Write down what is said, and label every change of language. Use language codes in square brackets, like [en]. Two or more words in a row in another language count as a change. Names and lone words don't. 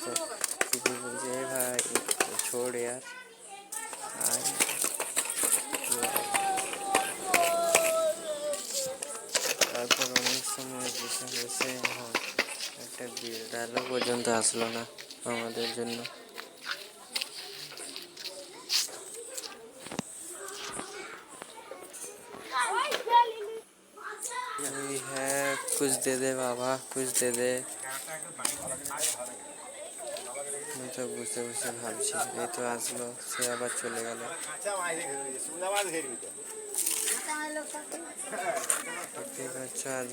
[bn] শুধু বলছে ভাই [hi] छोड़ यार [bn] আর তারপর অনেক সময় বসে বসে একটা বিড়ালও পর্যন্ত আসলো না আমাদের জন্য। হ্যাঁ, [hi] कुछ दे दे বাবা, कुछ दे दे। [bn] আমি তো বসে বসে ভাবছি, এই তো আসলো, সে আবার চলে গেল। দেখতেই পাচ্ছ